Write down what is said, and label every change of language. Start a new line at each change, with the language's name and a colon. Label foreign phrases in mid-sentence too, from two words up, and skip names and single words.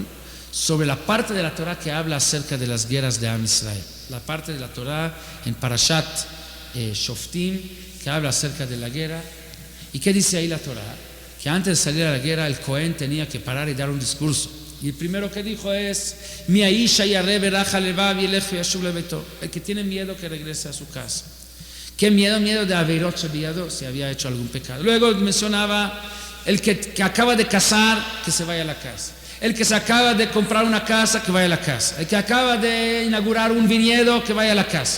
Spanish: Sobre la parte de la Torah que habla acerca de las guerras de
Hebrew: עם ישראל.
Spanish: La parte de la Torah en Parashat Shoftim, que habla acerca de la guerra. ¿Y qué dice ahí la Torah? Que antes de salir a la guerra el Cohen tenía que parar y dar un discurso. Y el primero que dijo es,
Hebrew: מי האיש הירא רך לבב ילך ישוב לביתו.
Spanish: El que tiene miedo que regrese a su casa. ¿Qué miedo? Miedo de
Hebrew: עבירות שבידו,
Spanish: si había hecho algún pecado. Luego mencionaba el que acaba de casar, que se vaya a la casa. El que se acaba de comprar una casa, que vaya a la casa. El que acaba de inaugurar un viñedo, que vaya a la casa.